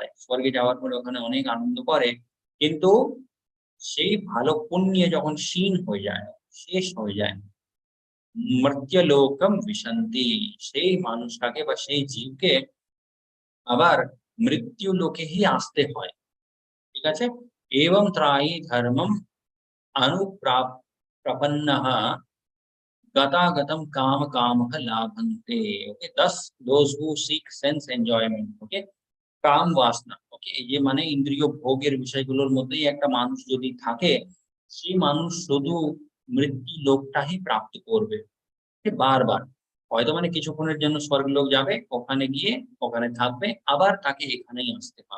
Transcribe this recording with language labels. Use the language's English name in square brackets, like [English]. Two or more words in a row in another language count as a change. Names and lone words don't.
[Bangla] স্বর্গে যাওয়ার পরে ওখানে অনেক আনন্দ করে। কিন্তু সেই ভালো পুণ্যে যখন ক্ষীণ হয়ে যায়, শেষ হয়ে যায়, [Sanskrit] মর্ত্যলোকম বিশন্তি, [Bangla] সেই মানুষটাকে বা সেই জীবকে আবার মৃত্যু লোকেই আসতে হয়। ঠিক আছে? এবং [Sanskrit] ত্রায়ি ধর্মম অনুপ্রাপ প্রপন্নঃ गतागतम काम कामः लाभन्ते। [English] ओके, thus those who seek sense enjoyment, [Bangla] okay, কাম বাসনা, ওকে, এই যে মানে ইন্দ্রিয় ভোগের বিষয়গুলোর মধ্যেই একটা মানুষ যদি থাকে, সেই মানুষ শুধু মৃত্যু লোকটাই প্রাপ্ত করবে। সে বারবার হয়তো মানে কিছুক্ষণের জন্য স্বর্গলোক যাবে, ওখানে গিয়ে ওখানে থাকবে, আবার তাকে এখানেই আসতে হয়।